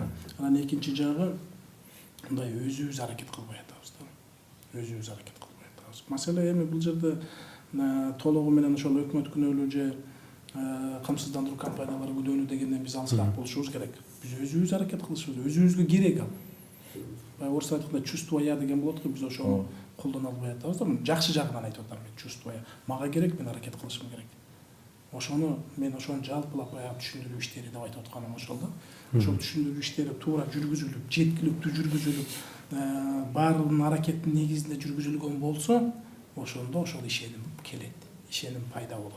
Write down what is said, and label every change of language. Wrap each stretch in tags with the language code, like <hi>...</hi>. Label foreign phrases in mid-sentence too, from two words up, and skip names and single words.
<ky>Анан экинчи жагы мындай өзүбүз аракет кылбай атабыз да. Өзүбүз аракет кылбай атабыз. Маселе эми бул жерде толугу менен ошол өкмөт күнөөлүү же камсыздандыруу компаниялары күнөөлүү дегенден биз алысыраак болушубуз керек. Биз өзүбүз аракет кылышыбыз, өзүбүзгө керек ал. Орусча айтканда</ky> <ru>чувство я</ru> <ky>деген болот го, биз ошону колдоно албай атабыз да. Жакшы жагынан айтып атам мен,</ky> <ru>чувство я.</ru> <ky>Мага керек, мен аракет кылышым керек. Ошону мен ошону жалпылап түшүндүрүү иштери деп айтып атканым ошол да. Ошол түшүндүрүү иштери туура жүргүзүлүп, жеткиликтүү жүргүзүлүп, баардыгынын аракеттин негизинде жүргүзүлгөн болсо, ошондо ошол ишеним келет, ишеним пайда болот.</ky>